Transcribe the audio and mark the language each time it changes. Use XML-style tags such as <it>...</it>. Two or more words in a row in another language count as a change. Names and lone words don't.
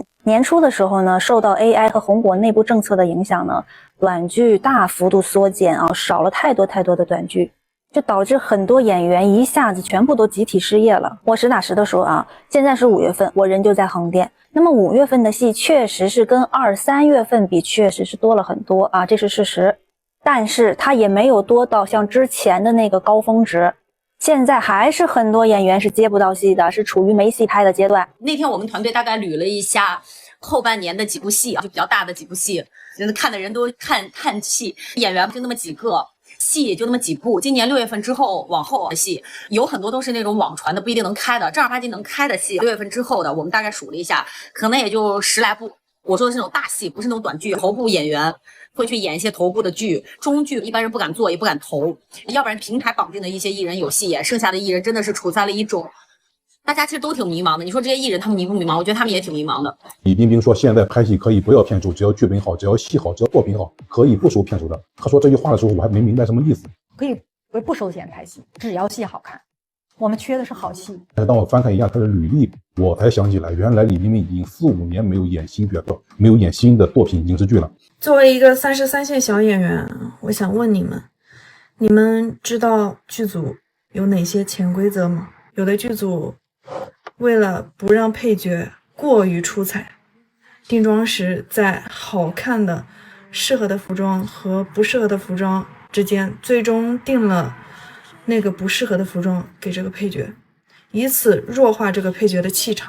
<zh>年初的時候呢，受到 AI 和紅果內部政策的影響呢，短劇大幅度縮減啊，少了太多的短劇，就導致很多演員一下子全部都集體失業了。我實打實的說啊，現在是5月份，我人就在橫店。那麼5月份的戲確實是跟2、3月份比，確實是多了很多啊，這是事實。但是它也沒有多到像之前的那個高峰值。現在還是很多演員是接不到戲的，是處於沒戲拍的階段。那天我們團隊大概捋了一下後半年的幾部戲啊，就比較大的幾部戲，看的人都看戲，演員就那麼幾個，戲也就那麼幾部。今年6月份之後往後的戲有很多都是那種網傳的，不一定能開的，正兒八經能開的戲。6月份之後的，我們大概數了一下，可能也就10來部。我說的是那種大戲，不是那種短劇。頭部演員會去演一些頭部的劇，中劇一般人不敢做，也不敢投，要不然平台綁定的一些藝人有戲演，剩下的藝人真的是處在了一種，大家其實都挺迷茫的。你說這些藝人他們迷不迷茫？我覺得他們也挺迷茫的。李冰冰說現在拍戲可以不要片酬，只要劇本好，只要戲好，只要作品好，可以不收片酬的。他說這句話的時候我還沒明白什麼意思。可以不收錢拍戲，只要戲好看。我們缺的是好戲。當我翻看一下他的履歷，我才想起來，原來李冰冰已經4、5年沒有演新角色，沒有演新的作品影視劇了。作為一個33線小演員，我想問你們知道劇組有哪些潛規則嗎？有的劇組為了不讓配角過於出彩，定妝時在好看的適合的服裝和不適合的服裝之間，最終定了那個不適合的服裝給這個配角，以此弱化這個配角的氣場。</zh>